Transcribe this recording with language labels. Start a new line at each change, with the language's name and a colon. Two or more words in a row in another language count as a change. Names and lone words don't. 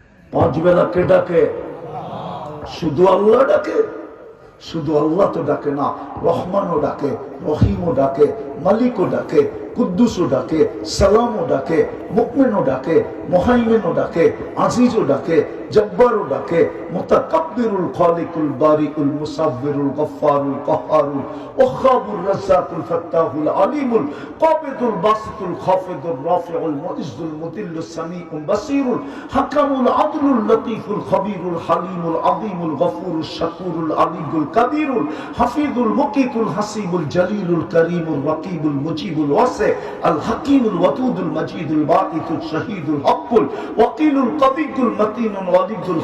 Bangla: পাঁচ বেলা কে ডাকে? শুধু আল্লাহ ডাকে? শুধু আল্লাহ তো ডাকে না, রহমানও ডাকে, রহিমও ডাকে, মালিকও ডাকে, কুদ্দুসও ডাকে, সালামও ডাকে, মুকমিনও ডাকে, মুহাইমিনও ডাকে, আজিজও ডাকে, জব্বারও ডাকে,
Arabic: المتكبر الخالق البارئ المصور الغفار القهار الوهاب الرزاق الفتاح العليم القابض الباسط الخافض الرافع المعز المذل السميع البصير الحكم العدل اللطيف الخبير الحليم العظيم الغفور الشكور العلي الكبير الحفيظ المقيت الحسيب الجليل الكريم الرقيب المجيب الواسع ال حكيم الودود المجيد الباعث الشهيد الحق الوكيل القوي المتين الولي